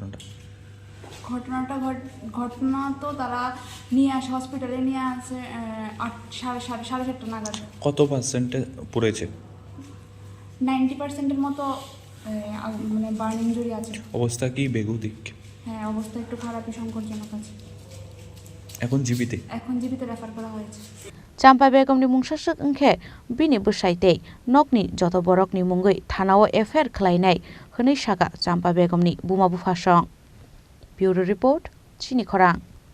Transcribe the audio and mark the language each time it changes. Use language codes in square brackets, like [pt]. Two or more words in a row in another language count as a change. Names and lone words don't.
[bn] ঘটনা তো তারা নিয়ে আসে হসপিটালে নিয়ে আসে 7:30 নাগাদ কত পার্সেন্টে পড়েছে 90% মতো মানে বার্ন ইনজুরি আছে অবস্থা কি বেগুদিক হ্যাঁ অবস্থা একটু খারাপই সংকটজনক আছে এখন জিবিতে রেফার করা হয়েছে [trp] Champa Begomni Mungshashuk Nkhe Bini Bushaite Nokni Joto Borokni Mungui Thanao Affair Khlainai Hwnei Shaka Champa Begomni Buma Phashong Bureau Report Chini Khorang